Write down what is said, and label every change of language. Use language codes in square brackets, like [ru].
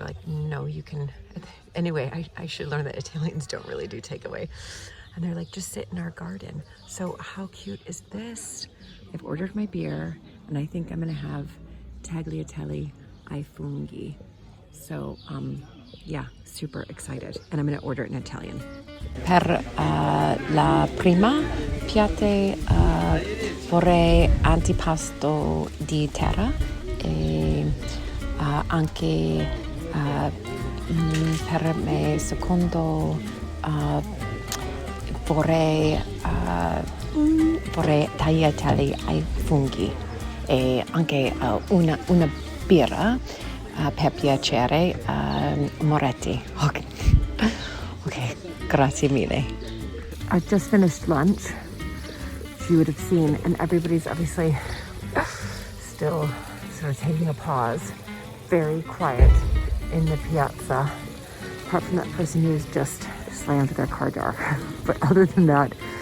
[en] They're like, no, you can. Anyway, I should learn that Italians don't really do takeaway. And they're like, just sit in our garden. So how cute is this? I've ordered my beer, and I think I'm gonna have tagliatelle ai funghi. So yeah, super excited. And I'm gonna order it in Italian. [it] Per la prima piatte vorrei antipasto di terra e anche per me secondo vorrei tagliatelle ai funghi e anche una birra per piacere, Moretti. Okay, grazie mille. [en] I've just finished lunch, as you would have seen, and everybody's obviously still sort of taking a pause. Very quiet in the piazza, apart from that person who's just slammed their car door. But other than that,